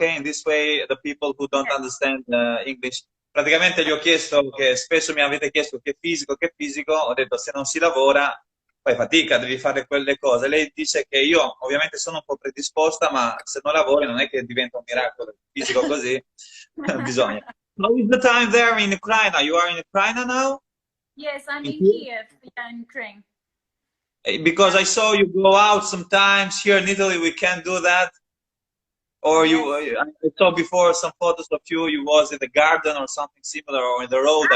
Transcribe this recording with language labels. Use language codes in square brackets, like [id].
[en] In this way, the people who don't understand English. [it] Praticamente gli ho chiesto che spesso mi avete chiesto che fisico, ho detto se non si lavora, fai fatica, devi fare quelle cose. Lei dice che io ovviamente sono un po' predisposta, ma se non lavori non è che diventa un miracolo. Fisico così, bisogna. [en] How is the time there in Ukraine? You are in Ukraine now? Yes, I'm in Kiev, yeah, in Ukraine. Because I saw you go out sometimes. Here in Italy, we can't do that. Or Yes. I saw before some photos of you. You was in the garden or something similar, or in the road.